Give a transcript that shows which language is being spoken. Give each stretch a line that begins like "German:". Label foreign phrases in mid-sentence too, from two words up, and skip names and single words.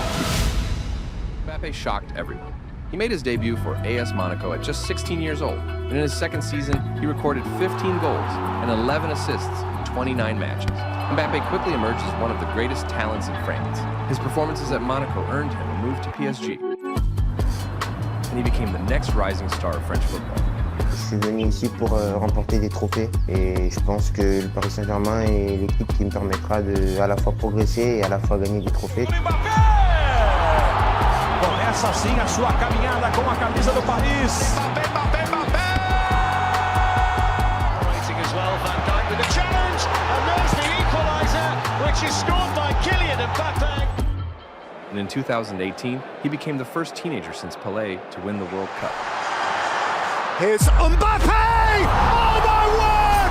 English: Mbappe shocked everyone. He made his debut for AS Monaco at just 16 years old, and in his second season, he recorded 15 goals and 11 assists in 29 matches. Mbappe quickly emerged as one of the greatest talents in France. His performances at Monaco earned him a move to PSG, and he became the next rising star of French football.
French: Je suis venu ici pour remporter des trophées et je pense que le Paris Saint-Germain est l'équipe qui me permettra de à la fois progresser et à la fois gagner des trophées.
Portuguese: Começa assim a sua caminhada com a camisa do Paris.
English: Mbappe! Waiting as well, Van Dijk with a challenge, and there's the equaliser, which is scored by Kylian Mbappe. And in 2018, he became the first teenager since Pelé to win the World Cup. Here's Mbappe! Oh my word!